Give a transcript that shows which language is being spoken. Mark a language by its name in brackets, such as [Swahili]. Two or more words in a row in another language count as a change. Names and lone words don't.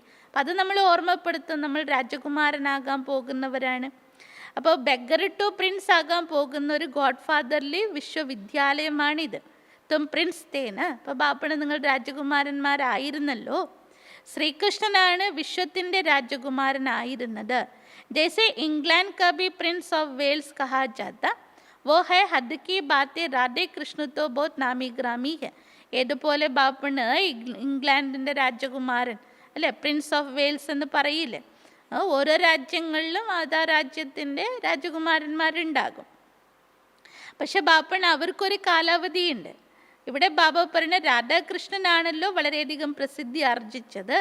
[Malayalam] അപ്പം അത് നമ്മൾ ഓർമ്മപ്പെടുത്തും, നമ്മൾ രാജകുമാരനാകാൻ പോകുന്നവരാണ്. അപ്പോൾ [English] beggar to prince [Malayalam] ആകാൻ പോകുന്ന ഒരു [English] God fatherly [Malayalam] വിശ്വവിദ്യാലയമാണിത്. [Hindi] तुम प्रिंस थे न. [Malayalam] അപ്പോൾ ബാപ്പണ് നിങ്ങൾ രാജകുമാരന്മാരായിരുന്നല്ലോ. ശ്രീകൃഷ്ണനാണ് വിശ്വത്തിൻ്റെ രാജകുമാരനായിരുന്നത്. [Hindi] ജैसे इंग्लैंड का भी प्रिंस ऑफ वेल्स कहा जाता, वो है हद की बातें राधे कृष्ण तो बहुत नामी ग्रामी है. [Malayalam] ഏതുപോലെ ബാപ്പണ് ഇംഗ്ലണ്ടിൻ്റെ രാജകുമാരൻ അല്ലേ, പ്രിൻസ് ഓഫ് വെയിൽസ് എന്ന് പറയില്ലേ. ഓരോ രാജ്യങ്ങളിലും അതാ രാജ്യത്തിൻ്റെ രാജകുമാരന്മാരുണ്ടാകും. പക്ഷെ ബാപ്പണ് അവർക്കൊരു കാലാവധിയുണ്ട്. ഇവിടെ ബാബ പറഞ്ഞ രാധാകൃഷ്ണനാണല്ലോ വളരെയധികം പ്രസിദ്ധി ആർജിച്ചത്.